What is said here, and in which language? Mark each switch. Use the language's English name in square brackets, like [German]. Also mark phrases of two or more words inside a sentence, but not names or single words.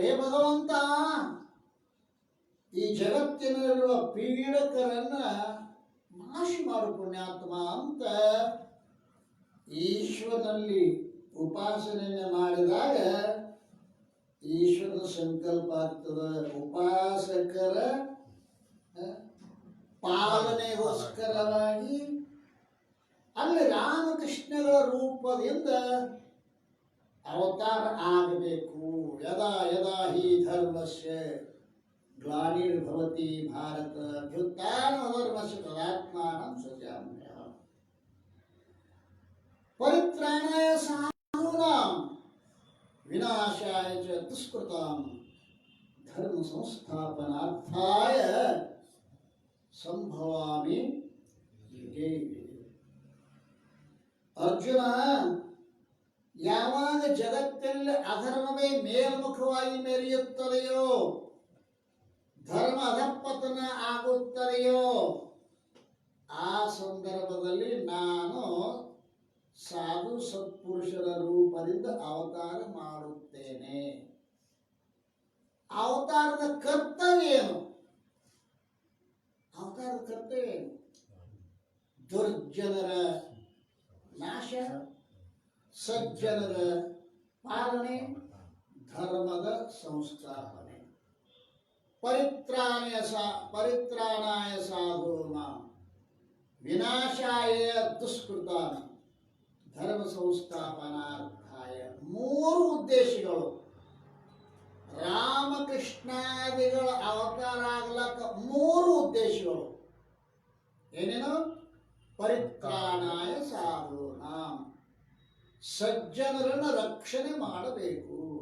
[Kannada] ಹೇ ಭಗವಂತ, ಈ ಜಗತ್ತಿನಲ್ಲಿರುವ ಪೀಡಕರನ್ನ ನಾಶ ಮಾಡು ಪುಣ್ಯಾತ್ಮ ಅಂತ ಈಶ್ವರನಲ್ಲಿ ಉಪಾಸನೆಯನ್ನು ಮಾಡಿದಾಗ ಈಶ್ವರನ ಸಂಕಲ್ಪ ಆಗ್ತದ. ಉಪಾಸಕರ ಪಾಲನೆಗೋಸ್ಕರವಾಗಿ ಅಲ್ಲಿ ರಾಮಕೃಷ್ಣಗಳ ರೂಪದಿಂದ ಅವತಾರ ಆಗಬೇಕು. [Sanskrit] ಯದಾ ಯದಾ ಹಿ ಧರ್ಮಸ್ಯ ಗ್ಲಾನಿರ್ಭವತಿ ಭಾರತ ಅಭ್ಯುತ್ಥಾನಧರ್ಮಸ್ಯ ತದಾತ್ಮಾನಂ ಸೃಜಾಮ್ಯಹಂ. ಪರಿತ್ರಾಣಾಯ ಸಾಧೂನಾಂ ವಿನಾಶಾಯ ಚ ದುಷ್ಕೃತಾಂ ಧರ್ಮ ಸಂಸ್ಥಾಪನಾರ್ಥಾಯ ಸಂಭವಾಮಿ ಯುಗೇ ಯುಗೇ. [Kannada] ಅರ್ಜುನ, ಯಾವಾಗ ಜಗತ್ತಿನಲ್ಲಿ ಅಧರ್ಮವೇ ಮೇಲ್ಮುಖವಾಗಿ ಮೆರೆಯುತ್ತದೆಯೋ, ಧರ್ಮ ಅಧಪತನ ಆಗುತ್ತದೆಯೋ, ಆ ಸಂದರ್ಭದಲ್ಲಿ ನಾನು ಸಾಧು ಸತ್ಪುರುಷರ ರೂಪದಿಂದ ಅವತಾರ ಮಾಡುತ್ತೇನೆ. ಅವತಾರದ ಕರ್ತವ್ಯ ಏನು? ಅವತಾರದ ಕರ್ತವ್ಯ ಏನು? ದುರ್ಜನರ ನಾಶ, ಸಜ್ಜನರ ಪಾಲನೆ, ಧರ್ಮದ ಸಂಸ್ಥಾಪನೆ. [Sanskrit] ಪರಿತ್ರಾಣಾಯ ಸಾಧೂನಾಂ ವಿನಾಶಾಯ ದುಷ್ಕೃತಾಂ ಧರ್ಮ ಸಂಸ್ಥಾಪನಾರ್ಥಾಯ. [Kannada] ಮೂರು ಉದ್ದೇಶಗಳು. ರಾಮಕೃಷ್ಣಾದಿಗಳ ಅವತಾರ ಆಗ್ಲಕ್ಕ ಮೂರು ಉದ್ದೇಶಗಳು. ಏನೇನು? [Sanskrit] ಪರಿತ್ರಾಣಾಯ ಸಾಧೂನಾಂ, [Kannada] ಸಜ್ಜನರನ್ನು ರಕ್ಷಣೆ ಮಾಡಬೇಕು.